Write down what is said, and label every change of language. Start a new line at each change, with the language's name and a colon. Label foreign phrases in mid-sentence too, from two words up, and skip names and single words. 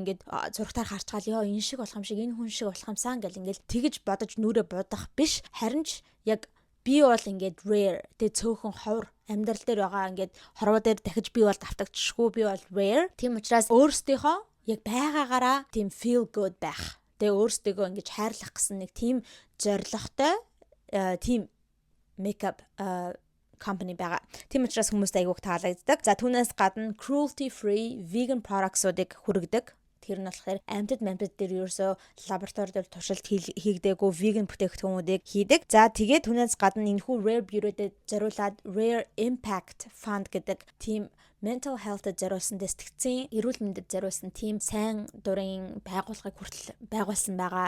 Mongolian: Ингээд зургатаар харцгаал ёо энэ шиг болох юм шиг энэ хүн шиг болох юмсан гэл ингээд тэгж бодож нүрээ будах биш. Харин ч яг би бол ингээд rare тэг цөөхөн ховор амьдрал дээр байгаа ингээд хорвоо дээр дахиж би бол давтагдчихгүй би бол rare. Тийм учраас өөрсдийнхөө яг байгаагаараа тийм
English: feel good
Mongolian: байх. Тэг өөрсдийгөө ингэж хайрлах гэсэн нэг тийм зорилготой тийм
English: makeup company
Mongolian: байгаа. Тийм учраас хүмүүст айгүйх таалагддаг. За түүнээс гадна
English: cruelty free vegan products-
Mongolian: уудыг хүргэдэг. Тэр нь болохоор амьтад дээр ерөөсөө лабораторид туршилт хийгдээгүй vegan бүтээгдэхүүнүүдийг хийдэг. За тэгээд түүнээс гадна энэхүү Rare Beauty-д зориулаад Rare Impact Fund гэдэг тийм
English: mental health-
Mongolian: д зориулсан сэтгцийн эрүүл мэндэд зориулсан тийм сайн дурын байгууллагыг хүртэл байгуулсан байгаа.